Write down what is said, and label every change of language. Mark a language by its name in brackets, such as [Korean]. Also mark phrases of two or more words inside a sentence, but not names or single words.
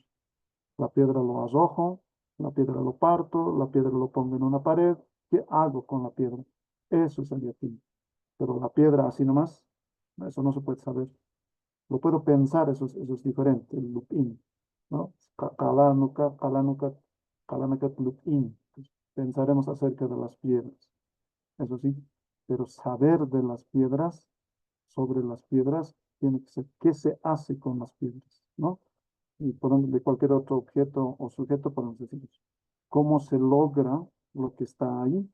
[Spanish] La piedra lo arrojo, la piedra lo parto, la piedra lo pongo en una pared. ¿Qué hago con la piedra? Eso es el yatín. Pero la piedra así nomás, eso no se puede saber. Lo puedo pensar, eso es diferente, el lupín, ¿no? [Aymara] Kalanuka, kalanuka, kalanakat lupín. [Spanish] Pensaremos acerca de las piedras, eso sí. Pero saber de las piedras, sobre las piedras, tiene que ser qué se hace con las piedras, ¿no? Y de cualquier otro objeto o sujeto podemos decir eso. ¿Cómo se logra lo que está ahí?